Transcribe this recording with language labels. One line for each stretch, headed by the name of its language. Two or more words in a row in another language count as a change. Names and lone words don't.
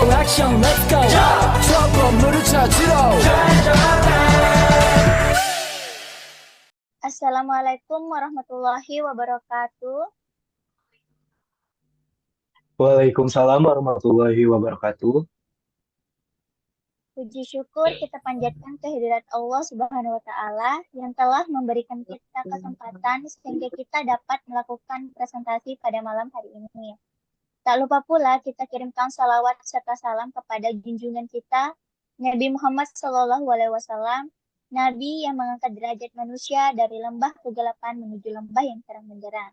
Korean: 액션
English: let's go
Korean: 저 건물을 찾으러
Arabic: السلام عليكم ورحمة الله وبركاته. وعليكم السلام ورحمة الله وبركاته.
Indonesian: Puji syukur kita panjatkan kehadirat Allah
Arabic: سبحانه وتعالى
Indonesian: yang telah memberikan kita kesempatan sehingga kita dapat melakukan presentasi pada malam hari ini. Tak lupa pula kita kirimkan salawat serta salam kepada junjungan kita Nabi Muhammad SAW, Nabi yang mengangkat derajat manusia dari lembah kegelapan menuju lembah yang terang benderang.